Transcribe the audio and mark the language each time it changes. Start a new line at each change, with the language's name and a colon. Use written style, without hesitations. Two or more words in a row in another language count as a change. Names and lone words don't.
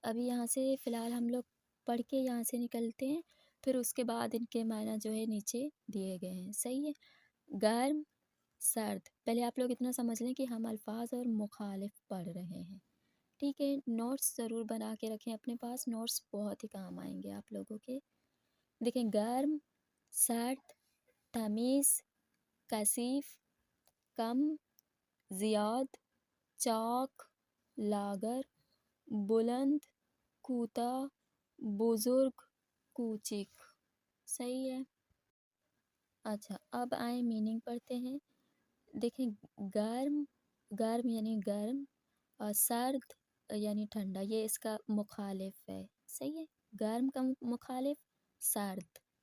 Urdu: ابھی یہاں سے فی الحال ہم لوگ پڑھ کے یہاں سے نکلتے ہیں، پھر اس کے بعد ان کے معنی جو ہے نیچے دیے گئے ہیں۔ صحیح ہے، گرم سرد۔ پہلے آپ لوگ اتنا سمجھ لیں کہ ہم الفاظ اور مخالف پڑھ رہے ہیں، ٹھیک ہے۔ نوٹس ضرور بنا کے رکھیں اپنے پاس، نوٹس بہت ہی کام آئیں گے آپ لوگوں کے۔ دیکھیں،
Persian: گرم، سرد، تمیز، کثیف، کم، زیاد، چاک، لاغر، بلند، کوتاہ، بزرگ، کوچک۔
Urdu: صحیح ہے۔ اچھا، اب آئیں میننگ پڑھتے ہیں۔ دیکھیں، گرم یعنی گرم اور سرد یعنی ٹھنڈا، یہ اس کا مخالف ہے۔ صحیح ہے، گرم کا مخالف سرد۔